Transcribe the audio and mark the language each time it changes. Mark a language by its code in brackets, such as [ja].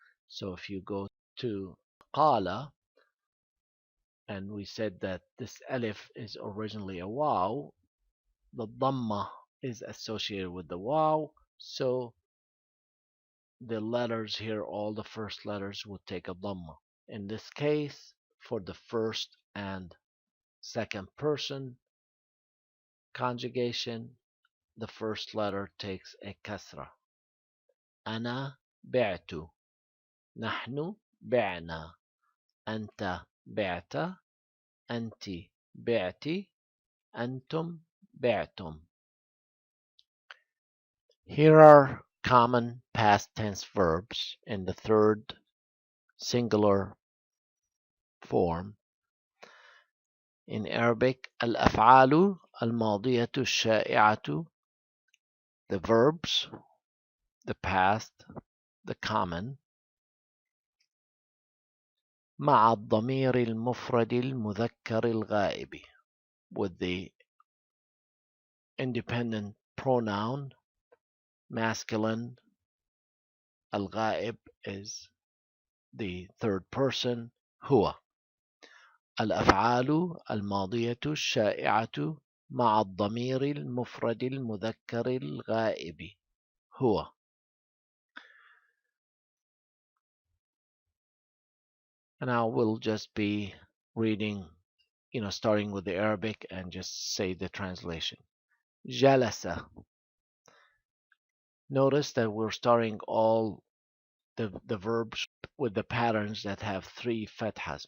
[en] So if you go to qala, and we said that this alif is originally a waw, the dhamma is associated with the waw, so the letters here, all the first letters would take a dhamma. In this case, for the first and second person conjugation, the first letter takes a kasra. [ar] أنا بعت, نحن بعنا, أنت بعت, أنت بعتِ, أنتم بعتم. [en] Here are common past tense verbs in the third singular form. In Arabic, [ar] الأفعال الماضية الشائعة, [en] the verbs, the past, the common, [ar] مع الضمير المفرد المذكر الغائب, [en] with the independent pronoun masculine. الغائب is the third person, هو. [ar] الأفعال الماضية الشائعة مع الضمير المفرد المذكر الغائب, هو. [en] And I will just be reading, starting with the Arabic and just say the translation. [ar] جلس. [en] Notice that we're starting all the verbs with the patterns that have three fathas.